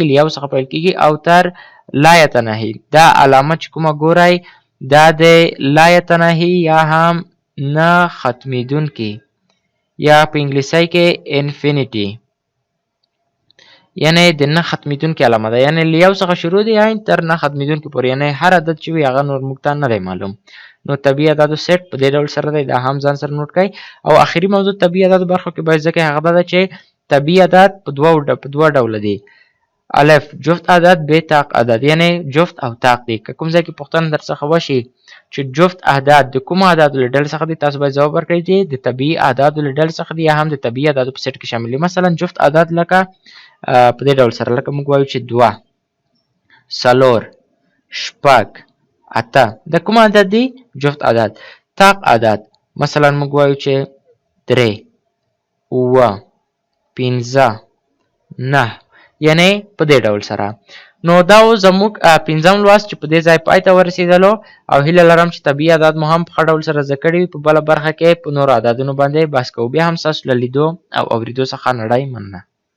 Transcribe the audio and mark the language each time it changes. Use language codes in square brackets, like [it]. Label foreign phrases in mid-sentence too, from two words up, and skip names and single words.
[ps] له یو څخه پیل کېږي او تر [ar] لا یتناهي. [ps] دا علامه چې کومه ګورئ دا د [ar] لا یتناهي [ps] یا هم نه ختمېدونکي یا په انګلیسۍ کې انفینیټي، یعنې د نه ختمېدونکي علامه ده. یعنې له یو څخه شروع دی تر نه ختمېدونکي پورې، یعنې هر عدد چې وي هغه نور موږ ته نه دی معلوم. نو طبیعي اعدادو سیټ په دې ډول سره دی، دا هم ځان سره نوټ کړئ. او آخري موضوع طبیعي اعدادو برخو کې باید زده کړئ هغه دا ده چې طبیعي اعداد په دوه ډوله دي. الف جفت اعداد، ب طاق اعداد. یعنې جفت او طاق دي. که کوم ځای کې پوښتنه درڅخه وشي چې جفت اعداد د کومو اعدادو له ډلې څخه دي، تاسو باید ځواب ورکړئ چې د طبیعي اعدادو له ډلې څخه دي یا هم د طبیعي اعدادو په سیټ کې شامل دي. مثلا جفت اعداد لکه په دې ډول سره، لکه موږ وایو چې 2 4 6 8 د کوم عدد دي؟ جفت اعداد. طاق اعداد مثلا موږ وایو چې 3 9 15 9، یعنې په دې ډول سره. نو دا و زموږ پنځم لوست چې په دې ځای پای ته ورسېدلو او هیله لرم چې طبیعي اعداد مو هم په ښه ډول سره زده کړي وي. په بله برخه کې په نورو اعدادونو باندې بحث کوو. بیا هم ستاسو له لیدو او اورېدو څخه نړۍ مننه.